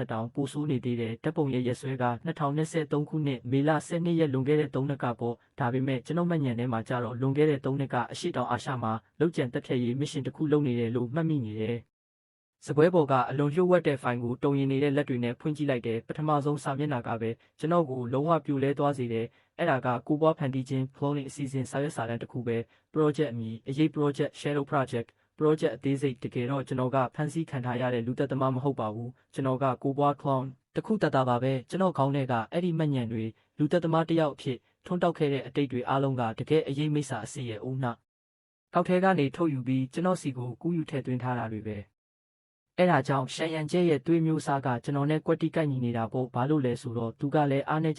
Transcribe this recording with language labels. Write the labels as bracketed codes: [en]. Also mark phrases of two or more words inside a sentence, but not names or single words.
[my] က်တောင်ပိုဆိုးနေသေးတယ်ဓာတ်ပုံရဲ့ရက်ဆွဲက2023ခုနှစ်မေလ12ရက်လွန်ခဲ့တဲ့3နှစ်ကပေါ့ဒါပေမဲ့ကျွန်တော်မှတ်ညံထဲမှာကြတော့လွန်ခဲ့တဲ့3နှစ်ကအရှိတောင်အာရှမှာလောက်ကျန်တက်ဖြတ်ရေး မစ်ရှင်တစ်ခုလုပ်နေတယ်လို့မှတ်မိနေတယ်စပွဲပေါ်ကအလွန်လျှို့ဝှက်တဲ့ဖိုင်ကိုတုံရင်နေတဲ့လက်တွေနဲ့ဖွင့်ကြည့်လိုက်တယ်ပထမဆုံးစာမျက်နှာကပဲ ကျွန်တော်ကိုလုံးဝပြိုလဲသွားစေတယ်အဲ့ဒါကကိုပွားဖန်တီးခြင်း cloning အစီအစဉ်စာရွက်စာတမ်းတစ်ခုပဲ project အမည်အရေး [en] project shadow project project [my] အသေးစိတ်တကယ်တော့ကျွန်တော်ကဖန်ဆီးခံထားရတဲ့လူသက်သမားမဟုတ်ပါဘူးကျွန်တော်ကကိုပွား clone တခုတတ်တာပါပဲကျွန်တော်ခေါင်းထဲကအဲ့ဒီမှတ်ညံတွေလူသက်သမားတစ်ယောက်အဖြစ်ထွန်းတောက်ခဲ့တဲ့အတိတ်တွေအားလုံးကတကယ်အရေးမိတ်စာအစီရဲ့ဦးနှကောက်ထဲကနေထုတ်ယူပြီးကျွန်တော်စီ ကိုကူးယူထည့်သွင်းထားတာတွေပဲအဲ့ဒါကြောင့်ရှန်ရန်ကျဲရဲ့သွေးမျိုးစားကကျွန်တော်နဲ့ကွက်တိကိုက်ညီနေတာပေါ့ဘာလို့လဲဆိုတော့သူကလည်းအားနေ